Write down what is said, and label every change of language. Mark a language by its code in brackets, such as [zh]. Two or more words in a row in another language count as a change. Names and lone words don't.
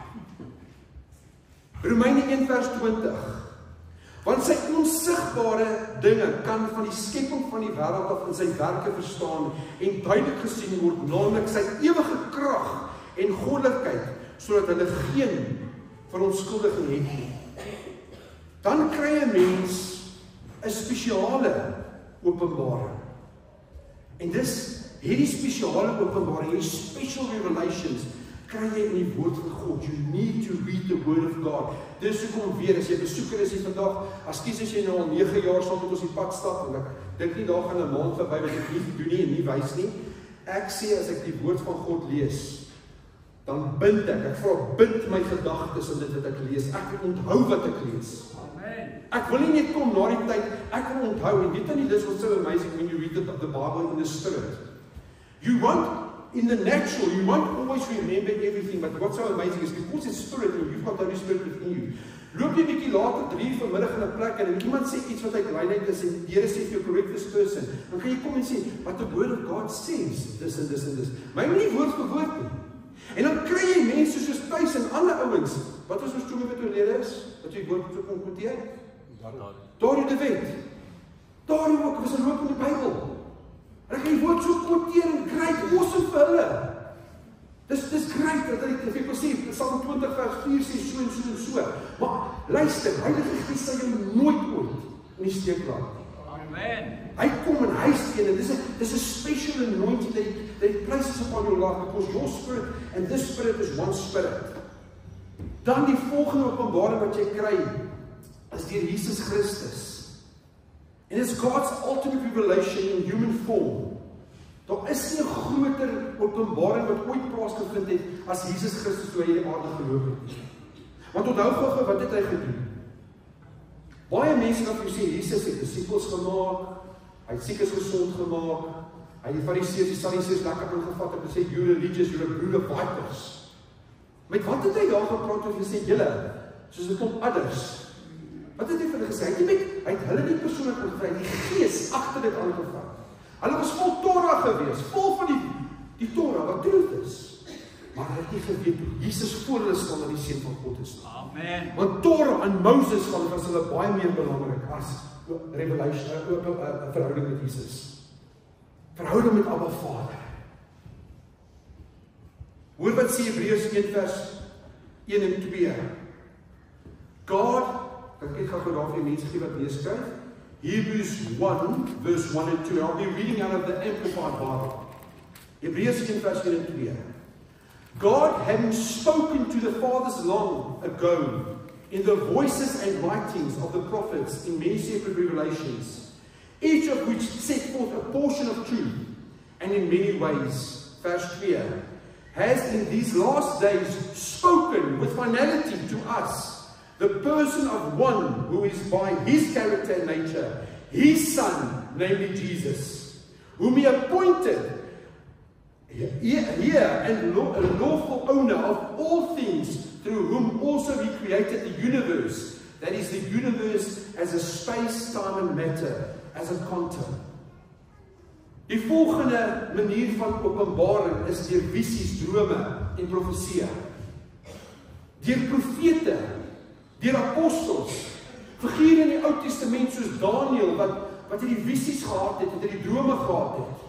[af] Romeine 1 vers 20, want sy onsigbare dinge kan van die skepping van die wêreld af in sy werke verstaan en duidelik gesien word, naamlik sy ewige krag en goddelikheid, sodat hulle geen verontskuldiging het nie. Dan kry 'n mens 'n spesiale openbaring. En dis hierdie spesiale openbaring, hierdie [en] special revelations, [af] kry jy in die woord van God. [en] You need to read the word of God. [af] Dis hoekom weer, as jy besoeker is hier vandag, as jy nou al 9 jaar saam met ons die pad stap, en ek dink nie daar gaan 'n maand verby wat ek nie doen nie en nie wys nie. Ek sê as ek die woord van God lees, dan bind ek vra bind my gedagtes in dit wat ek lees. Ek wil onthou wat ek lees. Ek wil nie net kom na die tyd, ek wil onthou, en weet jy nie, dis [en] what's so amazing when you read the Bible in the Spirit. You want, in the natural, you won't always remember everything, but what's so amazing is because it's Spirit and you've got the Holy Spirit within you. [af] Loop jy bietjie later 3 vanmiddag in 'n plek en iemand sê iets wat uit lyn uit is en die Here sê vir jou [en] correct this person, [af] dan kan jy kom en sê, [en] but the word of God says this and this and this. [af] My nie woord vir woord nie. En dan kry jy mense soos Tuis en ander ouens, wat was ons 2 weke gelede is, wat jy woord moet konfronteer? Daardie de Wet. Daardie ook, was 'n loop in die Bybel. En ek kan die woord so quoteer en kry, awesome vir hulle. Dis great, dat ek wil sê, Psalm 20 vers 4 sê so en so en so. Maar luister, Heilige Gees sal jou nooit ooit in die steek laat. Amen. Hy kom en hy steen, en dis 'n [en] special anointing that he places upon your life, because your spirit and this spirit is one spirit. [af] Dan die volgende openbaring wat jy kry, is deur Jesus Christus. [en] And it's God's ultimate revelation in human form. [af] Daar is nie 'n groter openbaring wat ooit plaasgevind het as Jesus Christus toe hy die aarde geloop het. Want onthou gou wat het hy gedoen? Baie mense wat jy sê Jesus het disippels gemaak, hy het siekes gesond gemaak, hy het die Fariseërs, die Sadduseërs lekker ingevat en gesê [en] you religious, you're a brood of vipers. [af] Met wat het hy daar gepraat en gesê julle, soos 'n klomp adders? Wat het hy vir hulle gesê? Hy het hulle nie persoonlik aangevra, die Gees agter dit aangevra. Hulle was vol Torah gewees, vol van die Torah wat truth is. Maar hulle het nie geweet hoe Jesus voor hulle staan en die Seun van God is. Amen. Want Torah en Moses was hulle baie meer belangrik as revelation, verhouding met Jesus. Verhouding met Abba Vader. Hoor wat sê Hebreërs 1 vers 1 en 2. God, ek gaan gou daar vir die mense gee wat neerskryf. [en] Hebrews 1, verse 1 and 2. I'll be reading out of the Amplified Bible. [af] Hebreërs 1, vers 1 en 2. [en] God, having spoken to the fathers long ago, in the voices and writings of the prophets in many separate revelations, each of which set forth a portion of truth, and in many ways, verse 3, has in these last days spoken with finality to us, the person of one who is by his character and nature, his Son, namely Jesus, whom he appointed here and a lawful owner of all things, through whom also he created the universe, that is the universe as a space, time and matter, as a quantum. [af] Die volgende manier van openbaring is deur visies, drome en profeseë. Deur profete, deur apostels, figure in die Ou Testament soos Daniël wat hierdie visies gehad het, wat hierdie drome gehad het.